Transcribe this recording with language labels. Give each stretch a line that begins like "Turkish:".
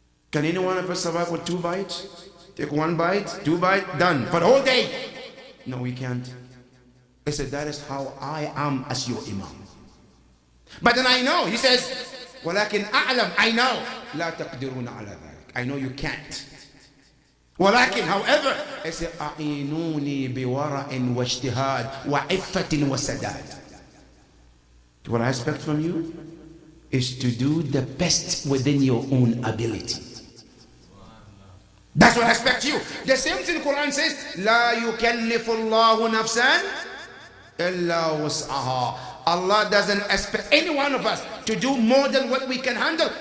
English: Can any one of us survive with 2 bites? Take 1 bite, 2 bites, done. For the whole day. No, we can't. I said, that is how I am as your Imam. But then I know, he says,
Arabic: وَلَكِنْ أَعْلَمْ,
English: I know.
Arabic: لَا تَقْدِرُونَ عَلَى ذَلك.
English: I know you can't.
Arabic: ولكن,
English: however, I say,
Arabic: أعينوني بورع واجتهاد وعفة وسداد.
English: What I expect from you is to do the best within your own ability. That's what I expect you. The same thing the Quran says,
Arabic: لا يكلف الله نفسا إلا وسعها.
English: Allah doesn't expect any one of us to do more than what we can handle.